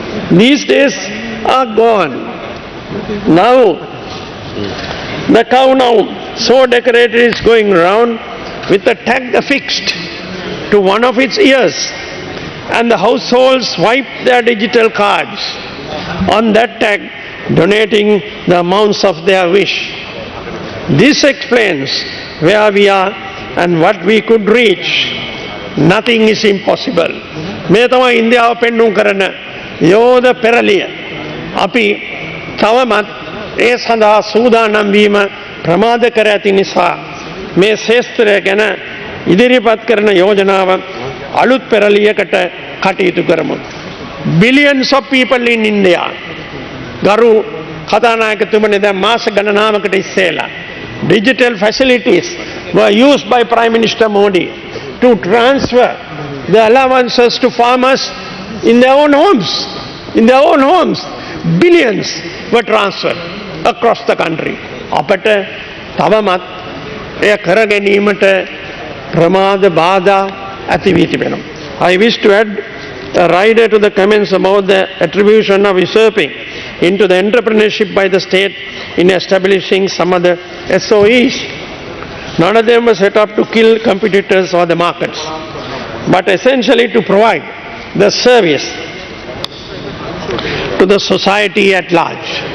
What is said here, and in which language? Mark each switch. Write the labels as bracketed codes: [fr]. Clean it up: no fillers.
[en] These days are gone. Now, the cow now so decorated is going round with a tag affixed to one of its ears, and the households swipe their digital cards on that tag, donating the amounts of their wish. This explains where we are and what we could reach. Nothing is impossible. [si] මේ තමයි ඉන්දියාව පෙන්වුම් කරන යෝධ පෙරළිය. අපි තවමත් ඒ සඳහා සූදානම් වීම ප්‍රමාද කර ඇති නිසා මේ ශේත්‍රය ගැන ඉදිරිපත් කරන යෝජනාව අලුත් පෙරළියකට කටයුතු කරමු. [en] Billions of people in India. [si] ගරු කතානායකතුමනි, දැන් මාස ගණනාවකට ඉස්සෙල්ලා [en] digital facilities were used by Prime Minister Modi to transfer the allowances to farmers in their own homes. In their own homes, billions were transferred across the country. [si] අපට තවමත් එය කර ගැනීමට ප්‍රමාද බාධා ඇති වී තිබෙනවා. [en] I wish to add a rider to the comments about the attribution of usurping into the entrepreneurship by the state in establishing some other SOEs. None of them were set up to kill competitors or the markets, but essentially to provide the service to the society at large.